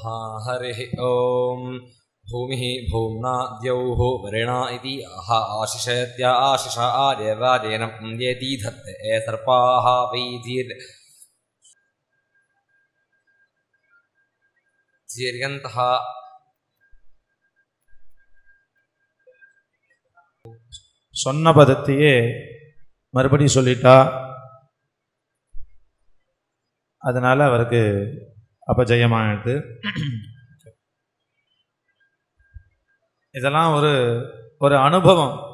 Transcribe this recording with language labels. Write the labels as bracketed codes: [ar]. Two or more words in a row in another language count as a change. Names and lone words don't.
[sa] हरिः ओम. भूमिः भूम्ना द्यौः वरिणा इति आह आशिषत्या आशिषा आर्यवादेन यदि धत्ते सर्पाः वैदीर्यन्तः. [ta] சொன்ன பதத்தையே மறுபடி சொல்லிட்டா, அதனால அவருக்கு அபஜயமானது. இதெல்லாம் ஒரு அனுபவம்.